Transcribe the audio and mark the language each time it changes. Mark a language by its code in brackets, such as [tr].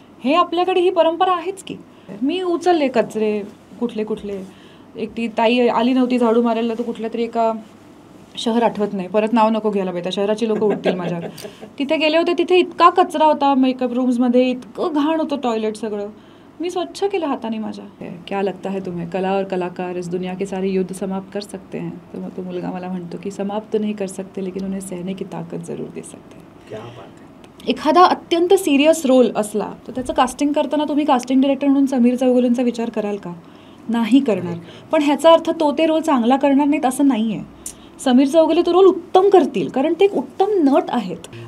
[mr] हे आपल्याकडे ही परंपरा आहेच की. मी उचलले कचरे कुठले कुठले. एक ती ताई आली नव्हती झाडू मारायला, तर कुठल्या तरी एका शहर आठवत नाही, परत नाव नको घ्यायला पाहिजे, शहराची लोक उठतील माझ्यावर. तिथे गेले होते, तिथे इतका कचरा होता मेकअप रूम्समध्ये, इतकं घाण होतं टॉयलेट सगळं. मी स्वच्छ केलं हाताने माझ्या. [hi] क्या लगता है तुम्हें कला और कलाकार इस दुनिया के सारे युद्ध समाप्त कर सकते हैं? [mr] तर मग तो मुलगा मला म्हणतो की [hi] समाप्त नहीं कर सकते लेकिन उन्हें सहने की ताकद जरूर दे सकते. क्या बात है. [mr] एखादा अत्यंत सिरियस रोल असला तर त्याचं कास्टिंग करताना तुम्ही कास्टिंग डिरेक्टर म्हणून समीर चौगुलेंचा विचार कराल का? नाही करणार. पण ह्याचा अर्थ तो ते रोल चांगला करणार नाहीत असं नाही आहे. समीर चौगुले तो रोल उत्तम करतील कारण ते एक उत्तम नट आहेत.